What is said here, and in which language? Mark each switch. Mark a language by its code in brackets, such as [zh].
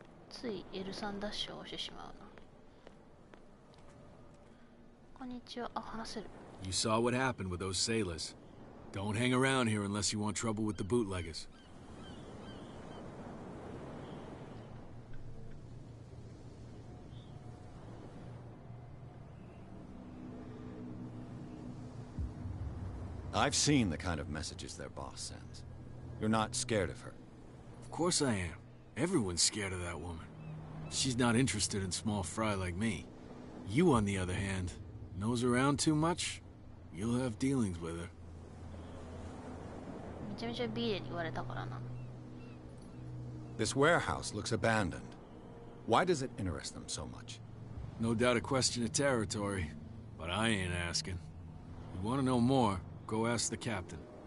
[ja] つい L3 ダッシュを押してしまうな。こんにちは。あ、話せる。 [en] You saw what happened with those sailors. Don't hang around here unless you want trouble with the bootleggers. I've seen the kind of messages their boss sends. You're not scared of her. Of course I am. Everyone's scared of that woman. She's not interested in small fry like me. You, on the other hand, nose around too much, you'll have dealings with her. [ja] めちゃめちゃビーレに言われたからな。 [en] This warehouse looks abandoned. Why does it interest them so much? No doubt a question of territory, but I ain't asking. You want to know more, go ask the captain.